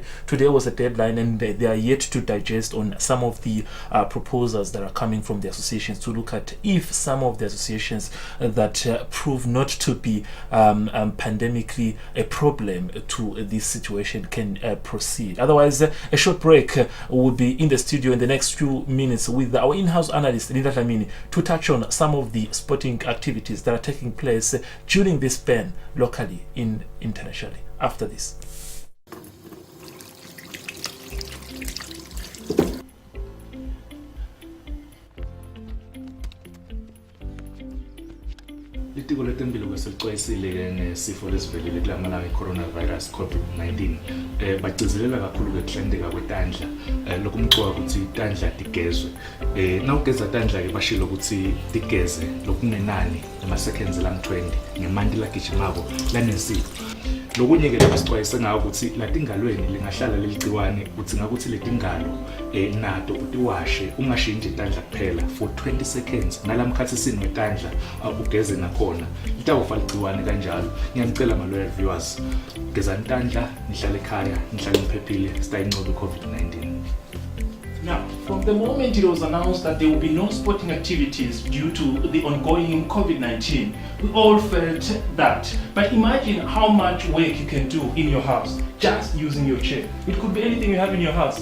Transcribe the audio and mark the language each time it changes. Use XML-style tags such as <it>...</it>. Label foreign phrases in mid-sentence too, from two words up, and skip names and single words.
<en>Today was a deadline, and they are yet to digest on some of the proposals that are coming from the associations to look at if some of the associations that prove not to be pandemically a problem to this situation can proceed. Otherwise, a short break will be in the studio in the next few minutes with our in-house analyst Linda Dlamini to touch on some of the sporting activities that are taking place during this ban locally and internationally. After this.</en> <ss>Litiko letempilo kwesixwayisile ngesifo lesivelile kulamalanga i-coronavirus COVID-19 bagcizelela kakhulu ukuhlendeka kwetandla lokumcoka ukuthi itandla tigezwe nawugeza tandla ke bashilo ukuthi tigeze lokungenani ama-seconds lang-20 ngemanti lagijimako lanesifo. Lokunye ke labasixwayise ngawo ukuthi latingalweni lingahlala leligciwane udzinga ukuthi letingalo nato utiwashe ungashintshe itandla kuphela</ss> <en>for 20 seconds</en> <ss>nalamkhathi sini wetandla ugeze nakhona litawufa ligciwane kanjalo. Ngiyacela</ss> <en>ma-loyal viewers,</en> <ss>gezani itandla, nihlale ekhaya, nihlale niphephile, sitayinqobe i-COVID-19.</ss> <en>Now, from the moment it was announced that there will be no sporting activities due to the ongoing COVID-19, we all felt that. But imagine how much work you can do in your house just using your chair. It could be anything you have in your house.</en>